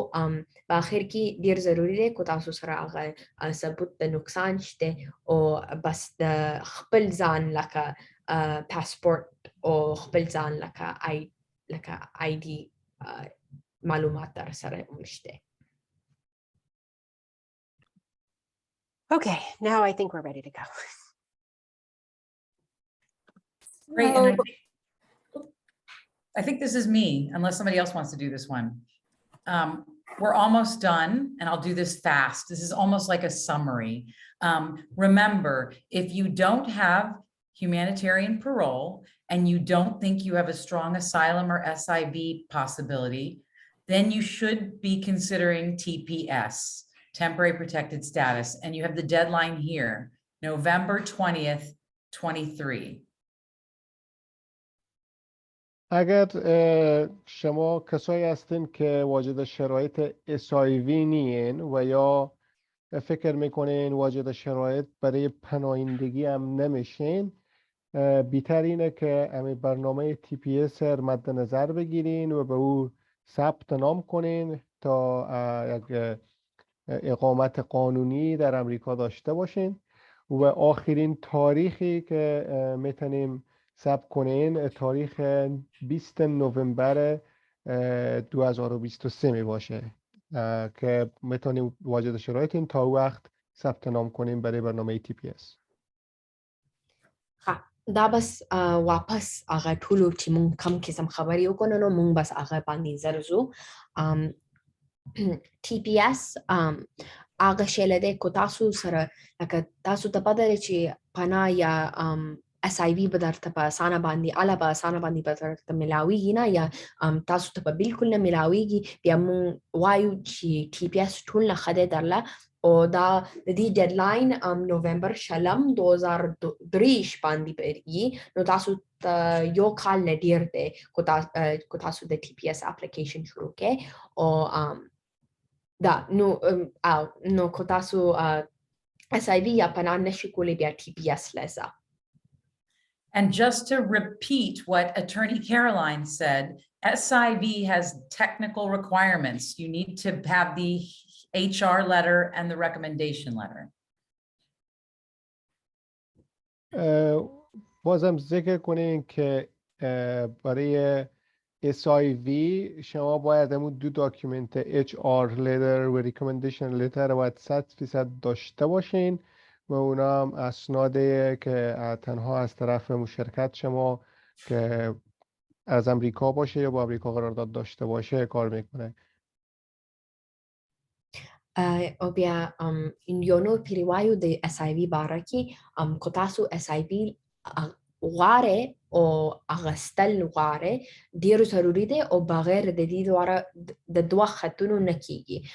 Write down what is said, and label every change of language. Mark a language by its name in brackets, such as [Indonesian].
[Pashto] په آخر کې ډېر ضروري دی که تاسو سره هغه ثبوت د نقصان شته او بس د خپل ځان لکه پاسپورت او خپل ځان لکه آی ډي معلومات در سره شته. [English] Okay, now I think we're ready to go. Great. And I think this is me, unless somebody else wants to do this one. We're almost done, and I'll do this fast. This is almost like a summary. Remember, if you don't have humanitarian parole and you don't think you have a strong asylum or SIV possibility, then you should be considering TPS, temporary protected status, and you have the deadline here, November 20th, 23. [Persian] اگر شما کسایی هستین که واجد شرایط SIV نین و یا فکر میکنین واجد شرایط برای پناهندگی هم نمیشین بیتر اینه که همین برنامه TPS مد نظر بگیرین و به او ثبت نام کنین تا یک اقامت قانونی در امریکا داشته باشین و آخرین تاریخی که میتونیم ثبت کنین تاریخ 20 نوامبر 2023 می باشه که میتونیم واجد شرایط این تا وقت ثبت نام کنیم برای برنامه TPS. [Pashto] دا بس واپس هغه ټولو چې مونږ کم قسم خبرې وکړو نو مونږ بس هغه باندې زر ځو TPS هغه شی دی که تاسو سره لکه تاسو ته پته دی چې پناه یا SIV به درته په اسانه باندې اله په اسانه باندې به درته میلاویږي نه یا تاسو ته به بالکل نه میلاویږي بیا مونږ وایو چې TPS ټول نه ښه دی درله او دا د دې ډیډلاین نومبر 2023 باندې پیږي نو تاسو ته یو کال نه ډیر دی که تاسو د TPS اپلیکیشن شروع کړئ او دا نو که تاسو SIV یا پناه نشئ کولی بیا TPS لزه. [English] And just to repeat what Attorney Caroline said, SIV has technical requirements. You need to have the HR letter and the recommendation letter. [Persian] بازم ذکر کنین که برای SIV شما باید همون دو داکیومنت HR letter و recommendation letter باید 100% داشته باشین و اونا هم اسناده که تنها از طرف مشرکت شما که از امریکا باشه یا با امریکا قرارداد داشته باشه کار میکنه. [Pashto] او بیا یو نور پیریوایو د SIV باره کې که تاسو SIV غواړئ او اخیستل غواړئ ډېر ضروري دی او بغیر د دې دواړه د دوه خطونو نه کیږي.